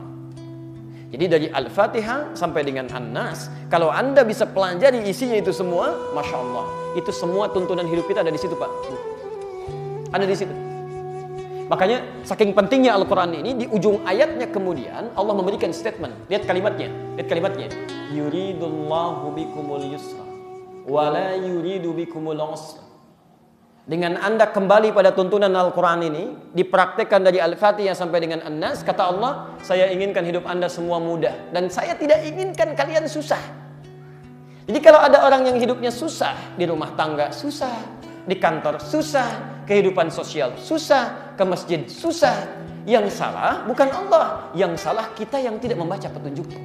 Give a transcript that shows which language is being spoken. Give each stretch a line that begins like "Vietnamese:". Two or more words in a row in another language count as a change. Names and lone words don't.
Indonesian: Jadi dari Al-Fatihah sampai dengan An-Nas, kalau Anda bisa pelajari isinya itu semua,
Arabic: Masya Allah,
Indonesian: itu semua tuntunan hidup kita ada di situ, Pak. Ada di situ. Makanya saking pentingnya Al-Quran ini, di ujung ayatnya kemudian Allah memberikan statement. Lihat kalimatnya,
Arabic: yuridullahu bikumul yusra wa la yuridu bikumul usra.
Indonesian: Dengan Anda kembali pada tuntunan Al-Quran ini, dipraktekkan dari Al-Fatihah sampai dengan An-Nas, kata Allah, saya inginkan hidup Anda semua mudah, dan saya tidak inginkan kalian susah. Jadi kalau ada orang yang hidupnya susah, di rumah tangga susah, di kantor susah, kehidupan sosial susah, ke masjid susah, yang salah bukan Allah, yang salah kita yang tidak membaca petunjuknya.